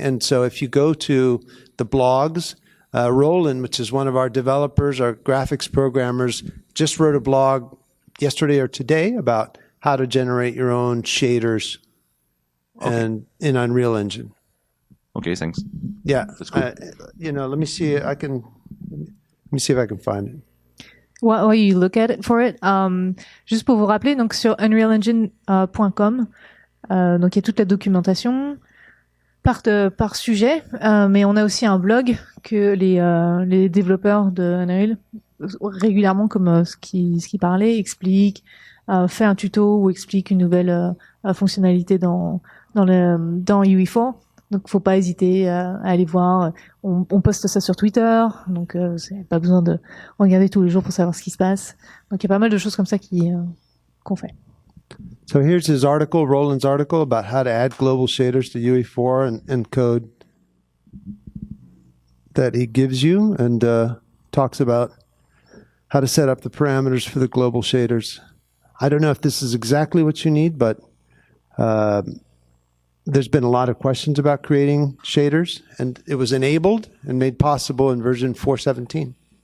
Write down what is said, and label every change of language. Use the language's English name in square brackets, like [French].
[English] And so if you go to the blogs, Roland, which is one of our developers, our graphics programmers, just wrote a blog yesterday or today about how to generate your own shaders and in Unreal Engine. Okay, thanks. Yeah. That's cool. Let me see. Let me see if I can find it. While you look at it for it, [French] juste pour vous rappeler, donc sur unrealengine.com, donc il y a toute la documentation par sujet, mais on a aussi un blog que les développeurs de Unreal régulièrement, comme ce qui parlait, explique, fait un tuto ou explique une nouvelle fonctionnalité dans UE4. Donc, faut pas hésiter à aller voir. On poste ça sur Twitter, donc c'est pas besoin de regarder tous les jours pour savoir ce qui se passe. Donc, il y a pas mal de choses comme ça qu'on fait. [English] So here's his article, Roland's article, about how to add global shaders to UE4 and code that he gives you, and talks about how to set up the parameters for the global shaders. I don't know if this is exactly what you need, but there's been a lot of questions about creating shaders, and it was enabled and made possible in version 4.17.